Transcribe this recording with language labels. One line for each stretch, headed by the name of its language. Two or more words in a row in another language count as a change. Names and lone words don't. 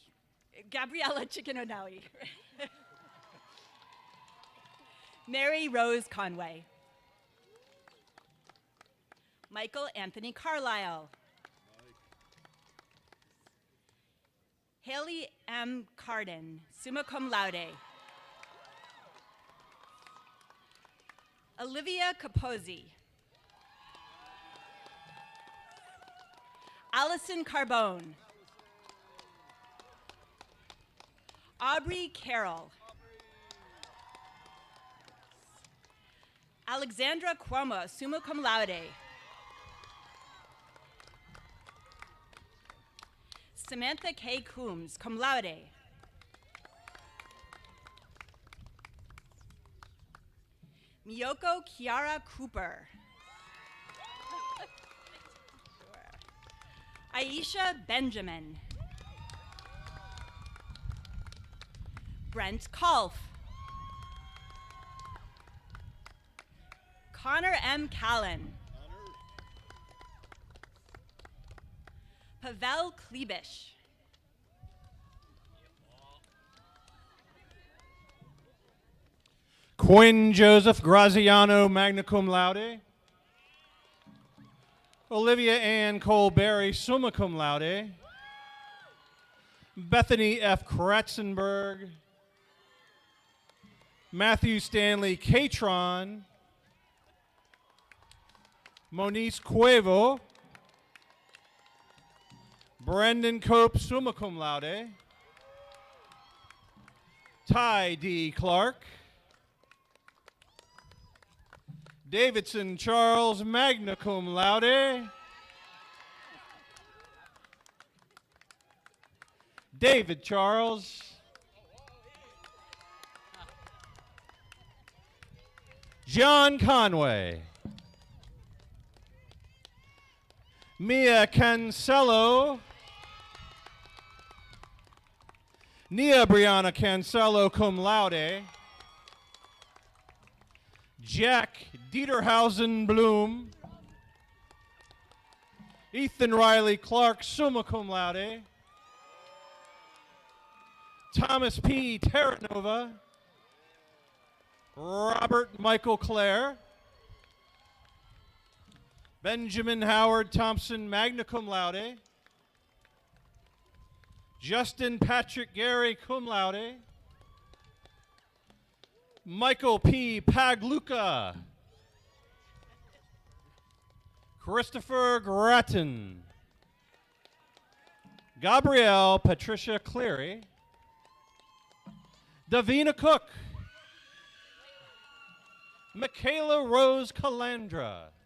English: Gabriella Chicken O'Nelly. Mary Rose Conway. Michael Anthony Carlisle. Haley M. Carden,
Latin: summa cum laude.
English: Olivia Capozzi. Allison Carbone. Aubrey Carroll. Alexandra Cuomo,
Latin: summa cum laude.
English: Samantha K.
Latin: Coombs, cum laude.
English: Miyoko Kiara Cooper. Aisha Benjamin. Brent Kolf. Connor M. Callan. Pavel Klebish. Quinn Joseph Graziano,
Latin: magna cum laude.
English: Olivia Ann Colberry,
Latin: summa cum laude.
English: Bethany F. Kratzenberg. Matthew Stanley Catron. Monice Cuevo. Brendan Cope,
Latin: summa cum laude.
English: Ty D. Clark. Davidson Charles,
Latin: magna cum laude.
English: David Charles. John Conway. Mia Cancelo. Nia Brianna Cancelo,
Latin: cum laude.
English: Jack Dieterhausen Bloom. Ethan Riley Clark,
Latin: summa cum laude.
English: Thomas P. Terranova. Robert Michael Clare. Benjamin Howard Thompson,
Latin: magna cum laude.
English: Justin Patrick Gary,
Latin: cum laude.
English: Michael P. Pagluca. Christopher Grattan. Gabrielle Patricia Cleary. Davina Cook. Michaela Rose Calandra.